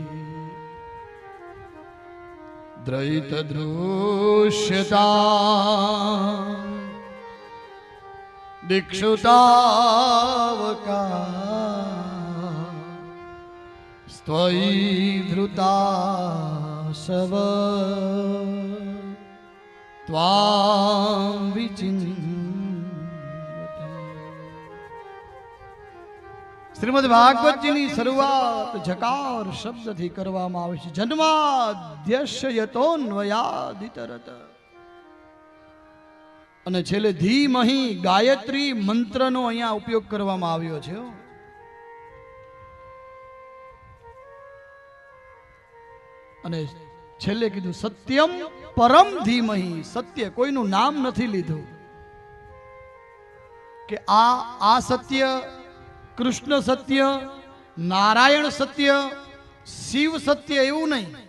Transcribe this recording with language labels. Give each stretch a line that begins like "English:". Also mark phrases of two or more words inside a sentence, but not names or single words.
Sanskrit: द्वैतदृश्यता दिक्षुतावका त्वयि धृता शव त्वां विचिन्वते।
Gujarati: श्रीमद् भागवतजीની શરૂઆત જકાર શબ્દથી કરવામાં આવે છે।
Sanskrit: જન્માદ્યસ્ય યતોન્વયાદિતરત
Gujarati: અને છેલ્લે ધીમહિ ગાયત્રી મંત્રનો અહીંયા ઉપયોગ કરવામાં આવ્યો છે। અને છેલ્લે કીધું
Sanskrit: સત્યમ પરમ ધીમહિ,
Gujarati: સત્ય કોઈનું નામ નથી લીધું કે આ સત્ય, કૃષ્ણ સત્ય, નારાયણ સત્ય, શિવ સત્ય, એવું નહીં।